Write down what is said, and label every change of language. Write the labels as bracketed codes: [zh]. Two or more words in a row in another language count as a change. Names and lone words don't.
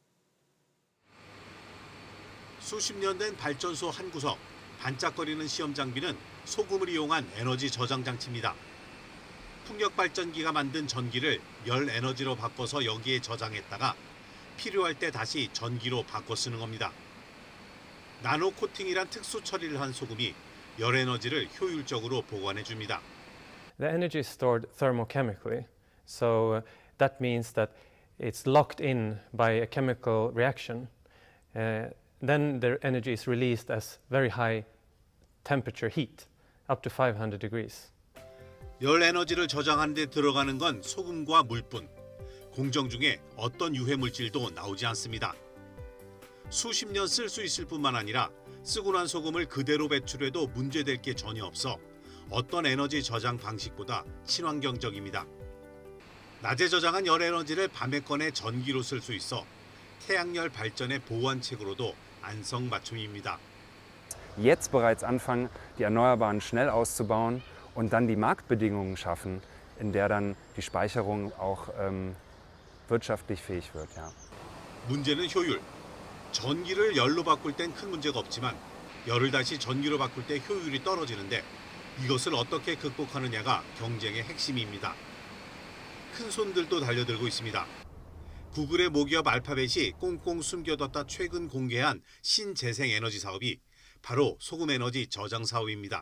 [ko] 수십 년 된 발전소 한 구석, 반짝거리는 시험 장비는 소금을 이용한 에너지 저장 장치입니다. 풍력 발전기가 만든 전기를 열 에너지로 바꿔서 여기에 저장했다가 필요할 때 다시 전기로 바꿔 쓰는 겁니다. 나노 코팅이란 특수 처리를 한 소금이 열 에너지를 효율적으로 보관해 줍니다. [en] The energy is stored thermochemically, so that means that it's locked in by a chemical reaction. Then the energy is released as very high temperature heat, up to 500 degrees. [ko] 열 에너지를 저장하는 데 들어가는 건 소금과 물뿐. 공정 중에 어떤 유해 물질도 나오지 않습니다. 수십 년 쓸 수 있을 뿐만 아니라 쓰고 난 소금을 그대로 배출해도 문제될 게 전혀 없어 어떤 에너지 저장 방식보다 친환경적입니다. 낮에 저장한 열 에너지를 밤에 꺼내 전기로 쓸 수 있어 태양열 발전의 보완책으로도 안성맞춤입니다. [de] Jetzt bereits anfangen, die Erneuerbaren schnell auszubauen und dann die Marktbedingungen schaffen, in der dann die Speicherung auch wirtschaftlich fähig wird. Ja. [ko] 문제는 효율. 전기를 열로 바꿀 땐 큰 문제가 없지만 열을 다시 전기로 바꿀 때 효율이 떨어지는데 이것을 어떻게 극복하느냐가 경쟁의 핵심입니다. 큰 손들도 달려들고 있습니다. 구글의 모기업 알파벳이 꽁꽁 숨겨뒀다 최근 공개한 신재생 에너지 사업이 바로 소금 에너지 저장 사업입니다.